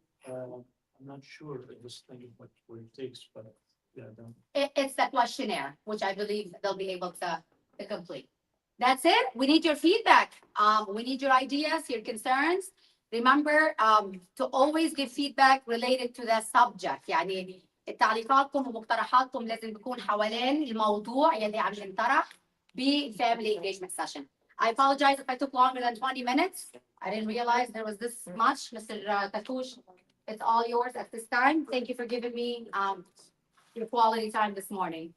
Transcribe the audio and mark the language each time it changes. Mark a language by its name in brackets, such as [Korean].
[English] I'm not sure at this thing what it takes, but yeah, It's the questionnaire, which I believe they'll be able to complete. That's it. We need your feedback. We need your ideas, your concerns. Remember to always give feedback related to the subject. [Arabic] يعني تعليقاتكم ومقترحاتكم لازم تكون حوالين الموضوع يلي عم ينطرح [English] family engagement session. I apologize if I took longer than 20 minutes. I didn't realize there was this much. Mr. Tatush, it's all yours at this time. Thank you for giving me your quality time this morning.